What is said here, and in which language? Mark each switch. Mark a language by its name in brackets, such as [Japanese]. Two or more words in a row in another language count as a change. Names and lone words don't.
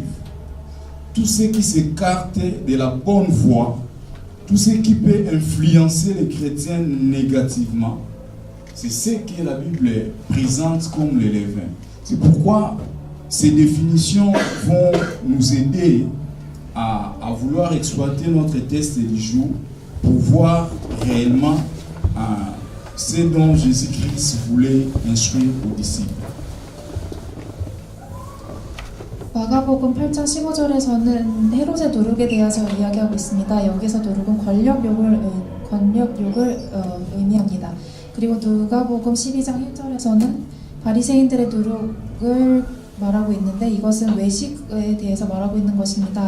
[French] Tout ce qui s'écarte de la bonne voie, tout ce qui peut influencer les chrétiens négativement, c'est ce que la Bible présente comme le levain. C'est pourquoi ces définitions vont nous aider à vouloir exploiter notre test du jour pour voir réellement ce dont Jésus-Christ voulait instruire aux disciples. [Korean] 마가복음 8장 15절에서는 헤롯의 누룩에 대해서 이야기하고 있습니다. 여기서 누룩은 권력욕을 의미합니다. 그리고 누가복음 12장 1절에서는 바리새인들의 누룩을 말하고 있는데 이것은 외식에 대해서 말하고 있는 것입니다.